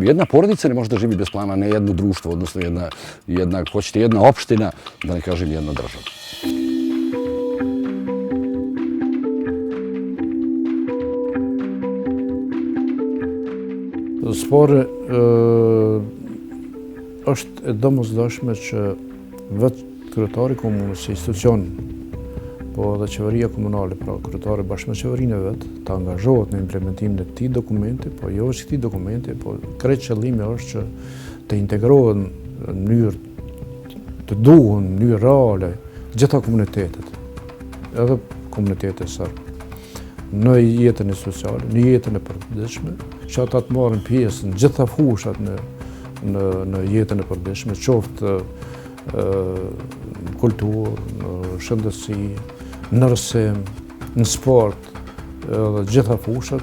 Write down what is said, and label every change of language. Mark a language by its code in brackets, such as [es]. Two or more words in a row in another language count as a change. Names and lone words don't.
[sr] Jedna porodica ne može da živi bez plana, ne jedno društvo, odnosno jedna opština, da ne kažem jedna država. [sq] Spore është e domosdoshme që vetë kryetari i komunës si institucion, po edhe qeveria komunale, pra kryetari bashkë me qeverinë e vet, të angazhohet në implementimin e këtij dokumenti, po jo vetëm këtij dokumenti, po krejt qëllimi është që të integrohen në mënyrë të duhur, në mënyrë reale, gjitha komunitetet, edhe komunitetet serb, në jetën e sociale, në jetën e përditshme, që ata të marrin pjesë në gjitha fushat në jetën e përditshme, qoftë kulturë, në shëndetësi, në rësim, në sport, dhe gjitha fushat.